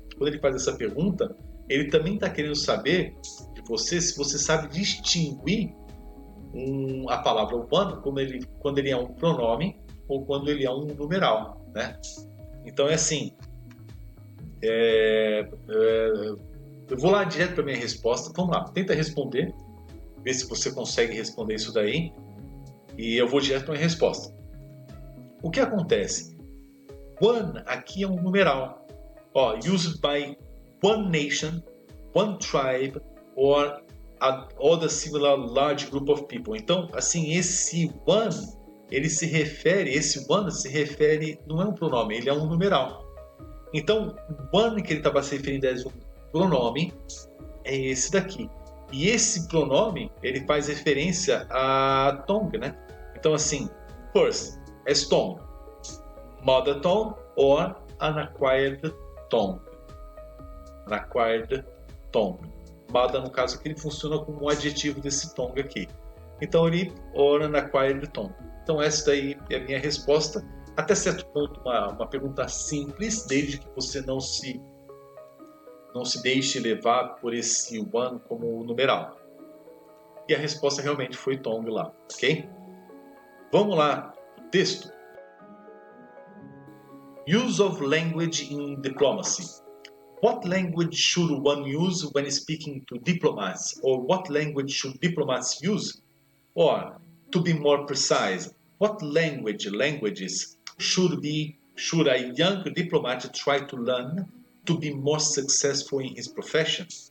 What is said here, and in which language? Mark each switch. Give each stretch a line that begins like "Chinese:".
Portuguese: Quando ele faz essa pergunta, ele também está querendo saber de você se você sabe distinguir a palavra one quando ele é um pronome ou quando ele é um numeral, né? Então é assim, eu vou lá direto para minha resposta. Vamos lá, tenta responder, ver se você consegue responder isso daí. E eu vou direto para minha resposta. O que acontece? One aqui é um numeral.
English: Ó, used by one nation, one tribe, or other similar large group of people.
Portuguese: Então, assim, esse one se refere, não é um pronome, ele é um numeral. Então, one que ele estava se referindo a um pronome é esse daqui. E esse pronome, ele faz referência a tongue, né?
English: Então, assim, first, as tongue, mother tongue or an acquired tongue. An acquired tongue.
Portuguese: Mother, no caso aqui, ele funciona como um adjetivo desse tongue aqui. Então, ele,
English: or an acquired tongue.
Portuguese: Então, essa daí é a minha resposta. Até certo ponto, uma pergunta simples, desde que você não se deixe levar por esse one como numeral. E a resposta realmente foi tongue lá, ok? Vamos lá, texto.
English: Use of language in diplomacy. What language should one use when speaking to diplomats? Or what language should diplomats use? Or, to be more precise, what languages should a young diplomat try to learn to be more successful in his profession?